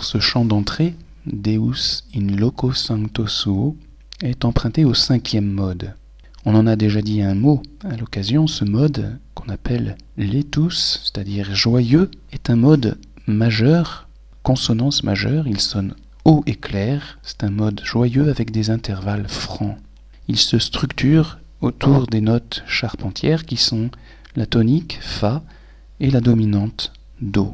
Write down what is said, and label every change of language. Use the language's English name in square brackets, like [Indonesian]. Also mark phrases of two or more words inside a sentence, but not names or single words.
[French] ce chant d'entrée, [Latin] Deus in loco sancto suo, [French] est empruntée au 5e mode. On en a déjà dit un mot à l'occasion. Ce mode, qu'on appelle laetus, c'est-à-dire joyeux, est un mode majeur, consonance majeure. Il sonne haut et clair. C'est un mode joyeux avec des intervalles francs. Il se structure autour des notes charpentières qui sont la tonique, fa, et la dominante, do.